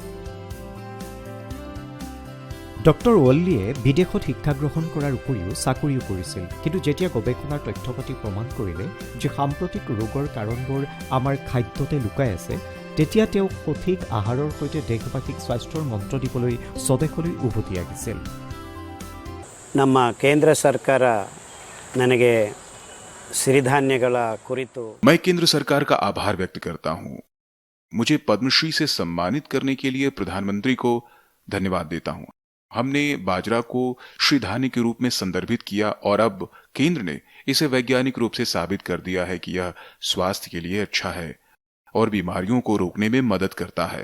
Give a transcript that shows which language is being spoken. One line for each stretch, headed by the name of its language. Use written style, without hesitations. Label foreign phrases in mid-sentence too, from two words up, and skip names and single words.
Assamese: ডক্টৰ ৱল্লীয়ে বিদেশত শিক্ষা গ্ৰহণ কৰাৰ উপৰিও চাকৰিও কৰিছিল, কিন্তু যেতিয়া গৱেষণাৰ তথ্যপাতি প্ৰমাণ কৰিলে যে সাম্প্ৰতিক ৰোগৰ কাৰণবোৰ আমাৰ খাদ্যতে লুকাই আছে, তেতিয়া তেওঁ সঠিক আহাৰৰ সৈতে দেশবাসীক স্বাস্থ্যৰ মন্ত্ৰ দিবলৈ স্বদেশলৈ উভতি আহিছিল।
Kannada: ನಮ್ಮ ಕೇಂದ್ರ ಸರ್ಕಾರ ನನಗೆ ಸಿರಿಧಾನ್ಯಗಳ ಕುರಿತು
Hindi: मैं केंद्र सरकार का आभार व्यक्त करता हूं। मुझे पद्मश्री से सम्मानित करने के लिए प्रधानमंत्री को धन्यवाद देता हूं। हमने बाजरा को श्रीधान्य के रूप में संदर्भित किया और अब केंद्र ने इसे वैज्ञानिक रूप से साबित कर दिया है कि यह स्वास्थ्य के लिए अच्छा है और बीमारियों को रोकने में मदद करता है।